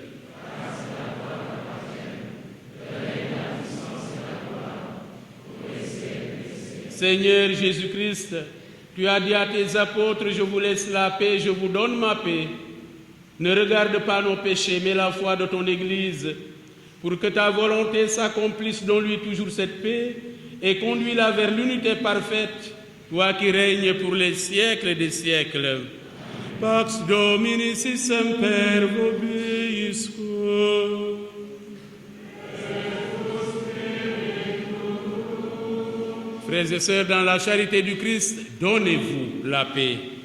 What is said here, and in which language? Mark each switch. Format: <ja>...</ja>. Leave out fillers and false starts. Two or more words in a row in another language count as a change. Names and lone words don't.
<fr>Seigneur Jésus-Christ, tu as dit à tes apôtres, je vous laisse la paix, je vous donne ma paix. Ne regarde pas nos péchés, mais la foi de ton Église, pour que ta volonté s'accomplisse dans lui toujours cette paix, et conduis-la vers l'unité parfaite, toi qui règnes pour les siècles des siècles.</fr> <la>Pax Domini si semper vobiscum.</la> <fr>Frères et sœurs, dans la charité du Christ, donnez-vous la paix.</fr>